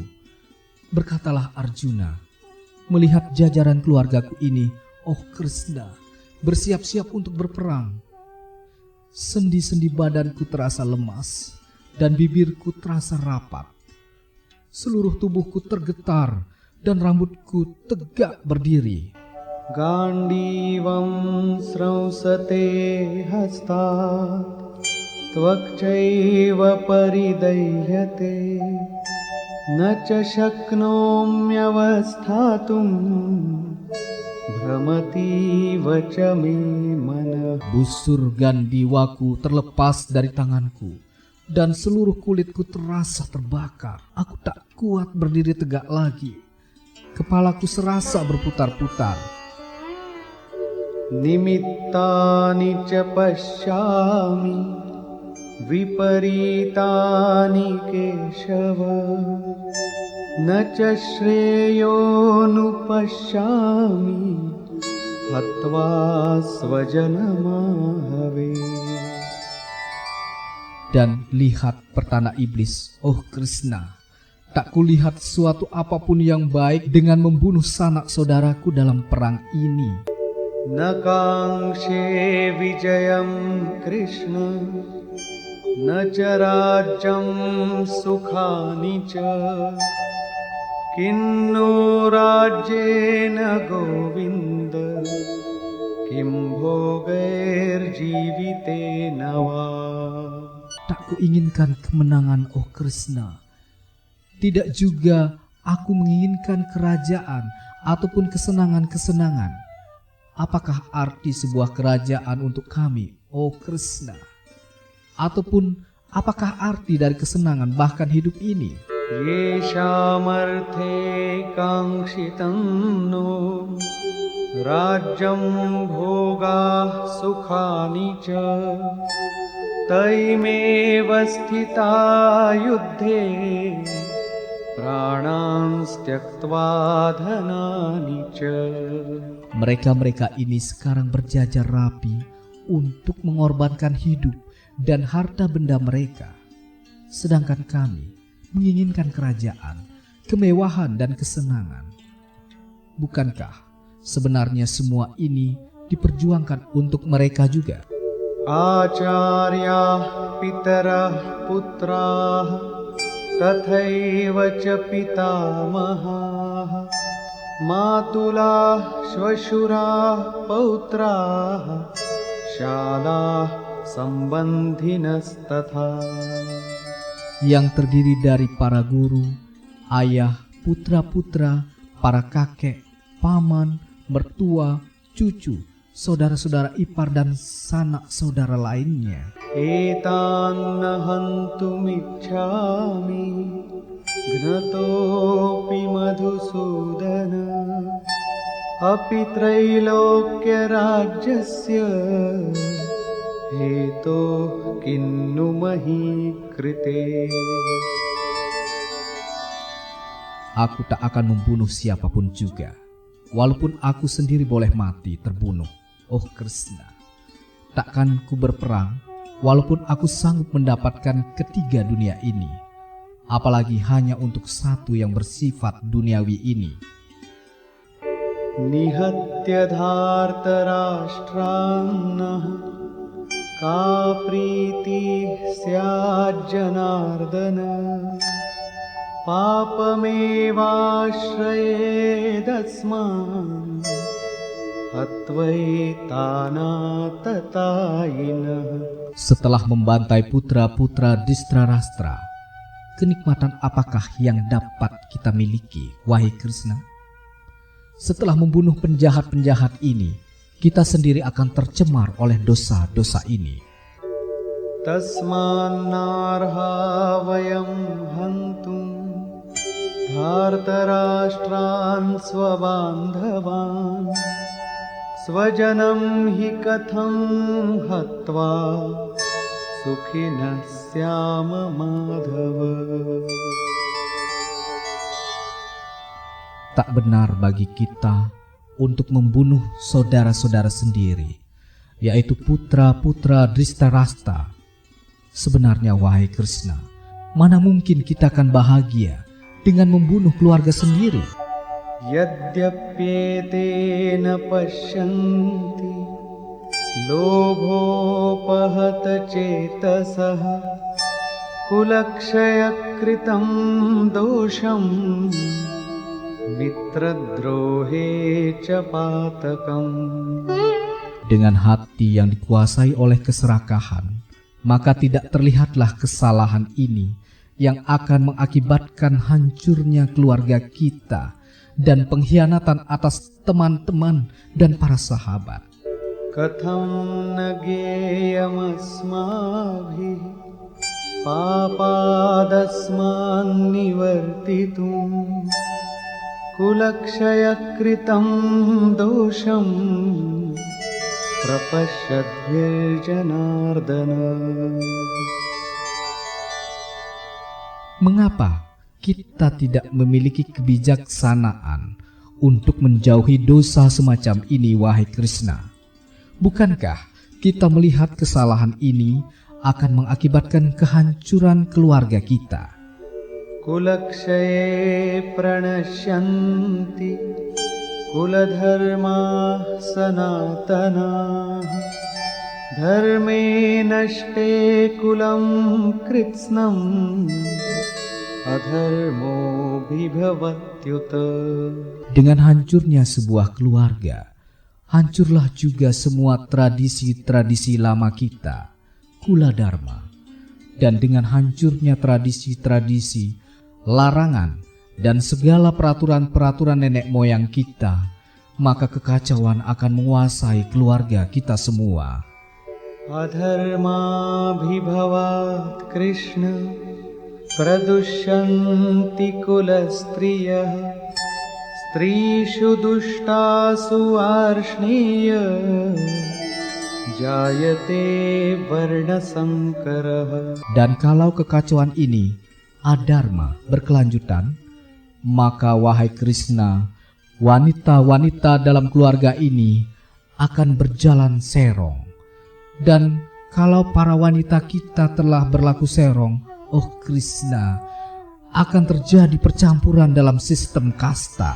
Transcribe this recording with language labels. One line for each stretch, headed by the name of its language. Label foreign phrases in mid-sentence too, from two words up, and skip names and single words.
Indonesian: Berkatalah Arjuna, melihat jajaran keluargaku ini, oh Krishna, bersiap-siap untuk berperang. Sendi-sendi badanku terasa lemas dan bibirku terasa rapat. Seluruh tubuhku tergetar dan rambutku tegak berdiri.
Sanskrit: गाण्डीवं स्रंसते हस्तात् त्वक्चैव परिदह्यते न च शक्नोम्यवस्थातुं भ्रमतीव च मे मनः।
Indonesian: Busur gandiwaku terlepas dari tanganku dan seluruh kulitku terasa terbakar. Aku tak kuat berdiri tegak lagi. Kepalaku serasa berputar-putar.
Sanskrit: निमित्तानि च पश्यामि विपरीतानि केशव न च श्रेयोनुपश्यामि हत्वा स्वजनमाहवे।
Indonesian: Dan lihat pertanda iblis, oh Krishna, tak kulihat suatu apapun yang baik dengan membunuh sanak saudaraku dalam perang ini.
Sanskrit: न काङ्क्षे विजयं कृष्ण न च राज्यं सुखानि च किन्नो राज्येन गोविन्द किं भोगैर्जीवितेन वा।
Indonesian: Tak kuinginkan kemenangan, oh Krishna. Tidak juga aku menginginkan kerajaan ataupun kesenangan-kesenangan. Apakah arti sebuah kerajaan untuk kami, oh Krishna? Ataupun apakah arti dari kesenangan bahkan hidup ini?
Sanskrit: येषामर्थे काङ्क्षितं नो राज्यं भोगाः सुखानि च तैमेव स्थिता युद्धे प्राणान् त्यक्त्वा धनानि च।
Indonesian: Mereka-mereka ini sekarang berjajar rapi untuk mengorbankan hidup dan harta benda mereka. Sedangkan kami menginginkan kerajaan, kemewahan dan kesenangan. Bukankah sebenarnya semua ini diperjuangkan untuk mereka juga?
Sanskrit: आचार्याः पितरः पुत्राः तथैव च पितामहाः मातुलाः श्वशुराः पौत्राः शालाः सम्बन्धिनस्तथा।
Indonesian: Yang terdiri dari para guru, ayah, putra-putra, para kakek, paman, mertua, cucu, saudara-saudara ipar dan sanak saudara lainnya.
Sanskrit: एतान्न हन्तुमिच्छामि घ्नतोऽपि मधुसूदन अपि त्रैलोक्यराज्यस्य हेतोः किन्नु मही कृते।
Indonesian: Aku tak akan membunuh siapapun juga, walaupun aku sendiri boleh mati terbunuh, oh Krishna. Takkan ku berperang, walaupun aku sanggup mendapatkan ketiga dunia ini. apalagi hanya untuk satu yang bersifat duniawi ini.
Sanskrit: निहत्य धार्तराष्ट्रान्नः का प्रीतिः स्याज्जनार्दन पापमेवाश्रयेदस्मान् हत्वैतानाततायिनः.
Indonesian: Setelah membantai putra-putra Dhritarashtra, kenikmatan apakah yang dapat kita miliki, wahai Krishna? Setelah membunuh penjahat-penjahat ini, kita sendiri akan tercemar oleh dosa-dosa ini.
Sanskrit: तस्मान्नार्हा वयं हन्तुं धार्तराष्ट्रान् स्वबान्धवान् स्वजनं हि कथं हत्वा सुखिनः स्याम माधव.
Indonesian: Tak benar bagi kita untuk membunuh saudara-saudara sendiri, yaitu putra-putra Dhritarashtra. Sebenarnya, wahai Krishna, mana mungkin kita akan bahagia dengan membunuh keluarga sendiri?
Sanskrit: यद्यप्येतेन पश्यन्ति लोभोपहत चेतसः कुलक्षयकृतं दोषं मित्रद्रोहे च पातकम्.
Indonesian: Dengan hati yang dikuasai oleh keserakahan, maka tidak terlihatlah kesalahan ini yang akan mengakibatkan hancurnya keluarga kita dan pengkhianatan atas teman-teman dan para sahabat.
Sanskrit: कथं न ज्ञेयमस्माभिः पापादस्मान्निवर्तितुं कुलक्षयकृतं दोषं प्रपश्यद्भिर्जनार्दन.
Indonesian: Mengapa kita tidak memiliki kebijaksanaan untuk menjauhi dosa semacam ini, wahai Krishna? Bukankah kita melihat kesalahan ini akan mengakibatkan kehancuran keluarga kita?
Sanskrit: कुलक्षये प्रणश्यन्ति कुलधर्माः सनातनाः धर्मे नष्टे कुलं कृत्स्नम् अधर्मो विभवत्युत.
Indonesian: Dengan hancurnya sebuah keluarga, hancurlah juga semua tradisi-tradisi lama kita,
Sanskrit: कुल धर्म.
Indonesian: Dan dengan hancurnya tradisi-tradisi, larangan, dan segala peraturan-peraturan nenek moyang kita, maka kekacauan akan menguasai keluarga kita semua.
Sanskrit: अधर्माभिभवात् कृष्ण प्रदुष्यन्ति कुलस्त्रियः स्त्रीषु दुष्टासु वार्ष्णेय जायते वर्णसंकरः.
Indonesian: Dan kalau kekacauan ini, adharma, berkelanjutan, maka wahai Krishna, wanita-wanita dalam keluarga ini akan berjalan serong. Dan kalau para wanita kita telah berlaku serong, oh Krishna, akan terjadi percampuran dalam sistem kasta.